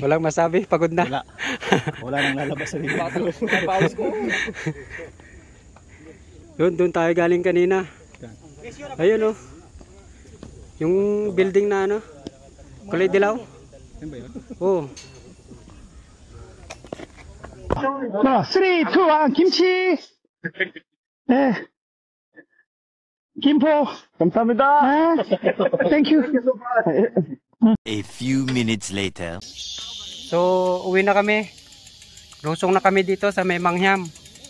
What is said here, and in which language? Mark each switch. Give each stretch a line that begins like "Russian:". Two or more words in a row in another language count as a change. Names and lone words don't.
Filipino: Walang masabi, pagod na. Wala. Wala nang lalabas sa dito. Pause ko. Doon tayo galing kanina. Ayun oh. Yung building na ano? Kulay dilaw? Yan ba yun? Oo.
Korean: 자, 3, 2, 1, 김치. 네. 김포. 감사합니다. 네.
English: Thank you. A few minutes later.
Filipino: So, uwi na kami. Lusong na kami dito sa may Manghyam.